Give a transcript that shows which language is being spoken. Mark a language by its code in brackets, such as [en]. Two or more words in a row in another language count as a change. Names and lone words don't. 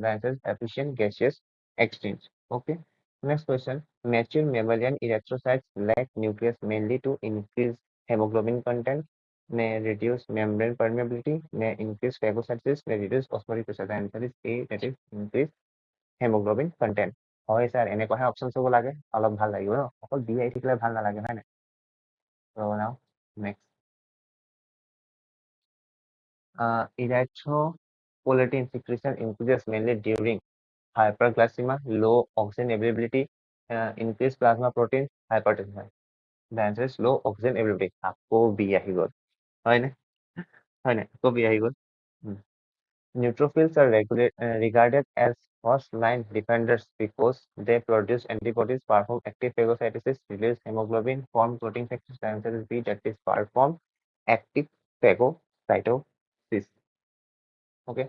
[en] The answer is efficient gaseous exchange. Okay. Next question. Mature mammalian erythrocytes lack nucleus mainly to increase hemoglobin content, may reduce membrane permeability, may increase phagocytosis, may reduce osmotic pressure. The answer is A, that is increase hemoglobin content. [as] হয় স্যার এনেকুৱাহে অপশ্যন চাব লাগে অলপ ভাল লাগিব ন অকল বি আহি থাকিলে ভাল নালাগে হয় নাই [en] So now next. Erythropoietin secretion increases mainly during hyperglycemia, low oxygen availability, increased plasma protein, hypertension. The answer is low oxygen availability. [as] আকৌ বি আহি গ'ল হয়নে আকৌ বি আহি গ'ল [en] Neutrophils are regarded as First line defenders because they produce antibodies, perform active phagocytosis, release hemoglobin, form protein factors. The answer is B, that is perform active phagocytosis. Okay.